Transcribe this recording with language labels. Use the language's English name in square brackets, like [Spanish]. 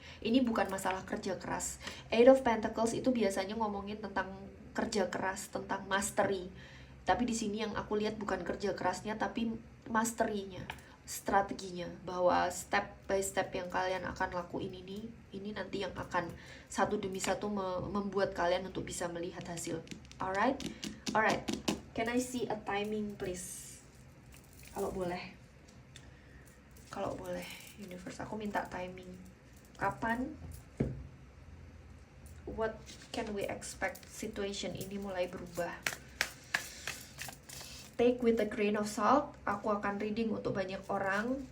[Indonesian] Ini bukan masalah kerja keras. Eight of Pentacles itu biasanya ngomongin tentang kerja keras, tentang mastery. Tapi di sini yang aku lihat bukan kerja kerasnya, tapi mastery-nya, strateginya, bahwa [English] step by step [Indonesian] yang kalian akan lakuin ini nanti yang akan satu demi satu membuat kalian untuk bisa melihat hasil. [English] Alright. Can I see a timing please? [Indonesian] Kalau boleh, universe, aku minta timing. Kapan? [English] What can we expect situation [Indonesian] ini mulai berubah? [English] Take with a grain of salt. [Indonesian] Aku akan reading untuk banyak orang.